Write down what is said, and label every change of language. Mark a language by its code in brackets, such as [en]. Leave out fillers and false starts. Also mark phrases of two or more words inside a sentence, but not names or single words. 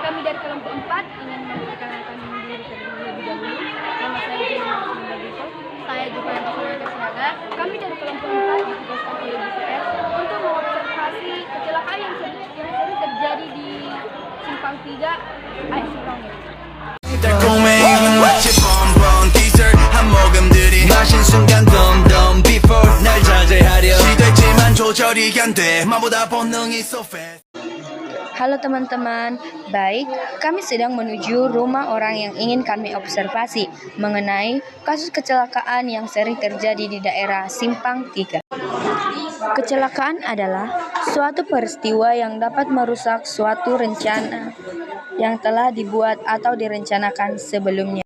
[id] dari kelompok 4 ingin memperkenalkan diri terlebih dahulu. Nama saya Jena Bagito. Saya juga nanti sebagai Siaga. Kami dari kelompok 4 ditugaskan oleh BPS untuk mengobservasi kecelakaan yang sering terjadi di Simpang 3 AS Surongit. [ko] 달콤해 마치 [en] bonbon dessert [ko] 한 모금들이 마신 순간 덤덤 before 날 자제하려 시도했지만 조절이 안돼 마보다 본능이 [en] so fast. [id] Halo teman-teman, baik, kami sedang menuju rumah orang yang ingin kami observasi mengenai kasus kecelakaan yang sering terjadi di daerah Simpang 3. Kecelakaan adalah suatu peristiwa yang dapat merusak suatu rencana yang telah dibuat atau direncanakan sebelumnya.